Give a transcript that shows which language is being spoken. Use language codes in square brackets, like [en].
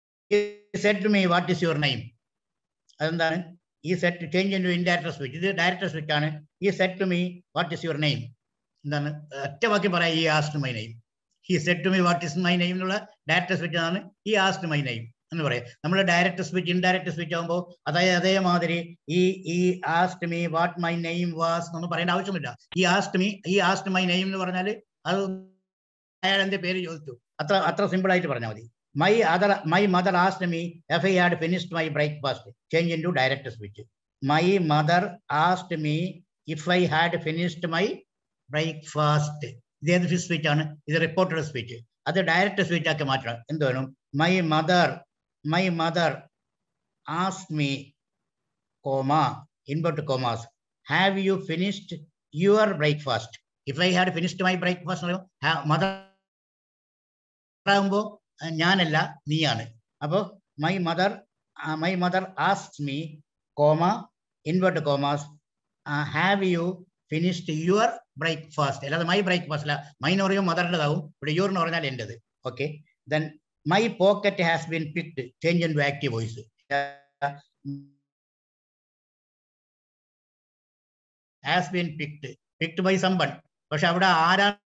[en] He said to me, what is your name? [ml] അതെന്താണ്? [en] He said to change into indirect speech. [ml] ഇത് direct speech ആണ്. [en] He said to me, what is your name? [ml] എന്താണ്? ഒറ്റ വാക്കി പറയാം, [en] he asked my name. He said to me, what is my name [ml] എന്നുള്ള direct speech ആണ് [en] he asked my name [ml] എന്ന് പറയാം. നമ്മൾ ഡയറക്റ്റ് സ്പീച്ച് ഇൻഡയറക്റ്റ് സ്പീച്ച് ആകുമ്പോൾ അതേമാതിരി [en] he asked me what my name was [ml] എന്നൊന്നും പറയേണ്ട ആവശ്യമില്ല. [en] he asked my name [ml] എന്ന് പറഞ്ഞാൽ അത് അയാൾ എന്റെ പേര് ചോദിച്ചു, അത്ര സിമ്പിൾ ആയിട്ട് പറഞ്ഞാൽ മതി. [en] My mother asked me if I had finished my breakfast. Change into direct speech. My mother asked me if I had finished my breakfast. [ml] ഇത് ഏത് സ്പീച്ച് ആണ്? ഇത് റിപ്പോർട്ടഡ് സ്പീച്ച്. അത് ഡയറക്റ്റ് സ്പീച്ച് ആക്കി മാറ്റണം. എന്ത് വേണം? [en] My mother asked me, inverted commas, have you finished your breakfast? If I had finished my breakfast, mother [ml] ആകുമ്പോ ഞാനല്ല, നീയാണ്. [en] അപ്പോ my mother asks me, inverted commas, have you finished your breakfast? [ml] അല്ലാതെ [en] my breakfast [ml] അല്ല. My എന്ന് പറയുമ്പോൾ മദറിൻ്റെതാവും, ഇവിടെ your എന്ന് പറഞ്ഞാൽ എൻ്റെത്. [en] Okay, then my pocket has been picked. Change into active voice. has been picked by someone. [ml] പക്ഷെ അവിടെ ആരാ?